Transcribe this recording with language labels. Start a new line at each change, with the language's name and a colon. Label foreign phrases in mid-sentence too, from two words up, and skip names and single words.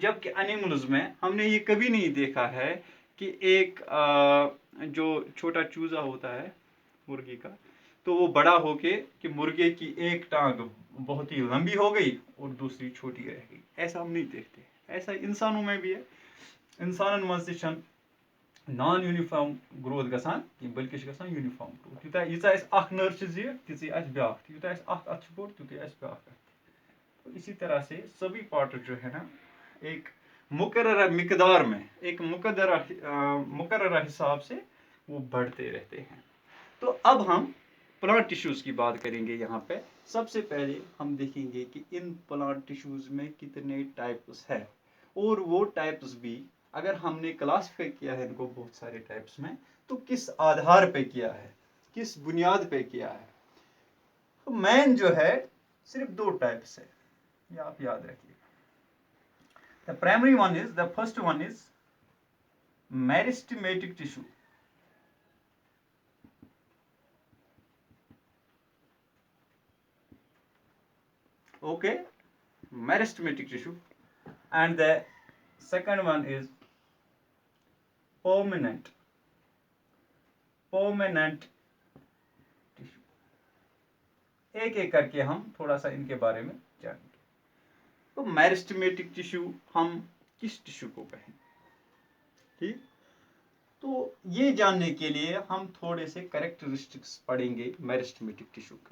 Hindi: जबकि एनिमल्स में हमने ये कभी नहीं देखा है कि एक जो छोटा चूजा होता है मुर्गी का, तो वो बड़ा होके कि मुर्गे की एक टांग बहुत ही लंबी हो गई और दूसरी छोटी रह गई, ऐसा हम नहीं देखते। ऐसा इंसानों में भी है,
Kashmiri: इंसानन मज
English: non uniform growth
Kashmiri: गसान, बल्कि
English: uniform growth,
Kashmiri: यूता नर्व जीर ती ब्या, यूता अथ बोड़ तुत ब्या।
Hindi: तो इसी तरह से सभी पार्ट जो है ना एक मुकर्रर मिकदार में, एक मुकर्रर हिसाब से वो बढ़ते रहते हैं। तो अब हम
English: plant tissues
Hindi: की बात करेंगे। यहाँ पे सबसे पहले हम देखेंगे कि इन
English: plant tissues
Hindi: में कितने टाइप्स हैं और वो टाइप्स भी अगर हमने क्लासिफाई किया है इनको बहुत सारे टाइप्स में, तो किस आधार पे किया है, किस बुनियाद पे किया है? तो मेन जो है सिर्फ दो टाइप्स है, ये आप याद रखिए।
English: The primary one is, the first one is meristematic tissue. Okay, meristematic tissue, and the second one is permanent tissue।
Hindi: एक एक करके हम थोड़ा सा इनके बारे में जानेंगे। तो
English: meristematic tissue
Hindi: हम किस टिश्यू को कहें? ठीक, तो ये जानने के लिए हम थोड़े से कैरेक्टरिस्टिक्स पढ़ेंगे
English: meristematic tissue
Hindi: के।